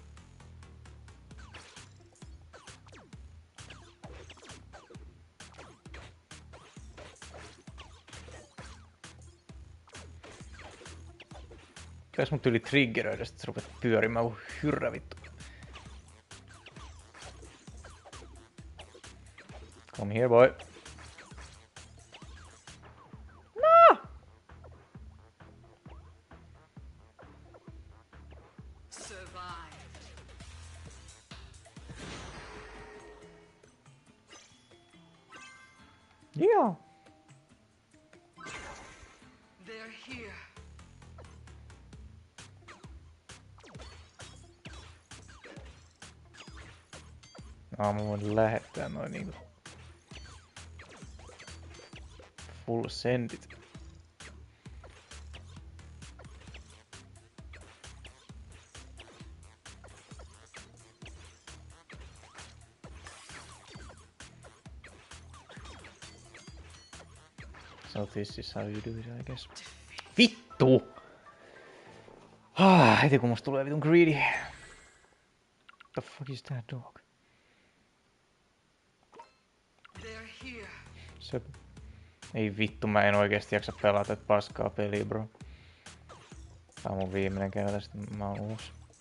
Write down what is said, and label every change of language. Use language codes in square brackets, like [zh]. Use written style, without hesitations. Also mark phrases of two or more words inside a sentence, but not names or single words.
[fi] Käs mun tyyli triggeröidä, sit sä rupet pyörimään kuin hyrrä vittu. [en] Come here, boy. No! Survived. Yeah. They're here. [fi] Mä voin lähettää noin niinku [en] full sendit. So this is how you do it, I guess. [fi] Vittu! Heti kun musta tulee vitun greedy. [en] What the fuck is that dog? They're here. [fi] Se... Ei vittu, mä en oikeesti jaksa pelata tätä paskaa peliä, bro. Tää on mun viimeinen kerta, sit mä oon uusi.